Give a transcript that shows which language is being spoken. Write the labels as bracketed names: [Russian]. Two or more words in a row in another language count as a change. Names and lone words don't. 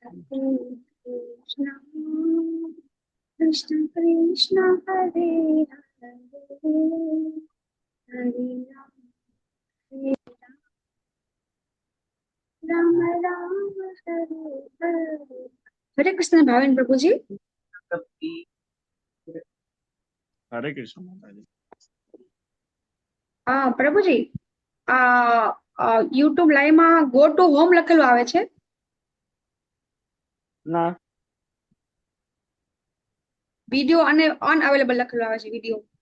[Hindi] कृष्ण कृष्ण हरे हरे हरे राम राम राम हरे हरे। हरे कृष्ण भावेन प्रभु जी। हरे कृष्ण माता जी। [Gujarati] પ્રભુજી આ યુટ્યુબ લાઈવ માં [English] go to home [Gujarati] લખેલું આવે છે ના વિડિયો અને અનઅવેલેબલ લખેલું આવે છે વિડિયો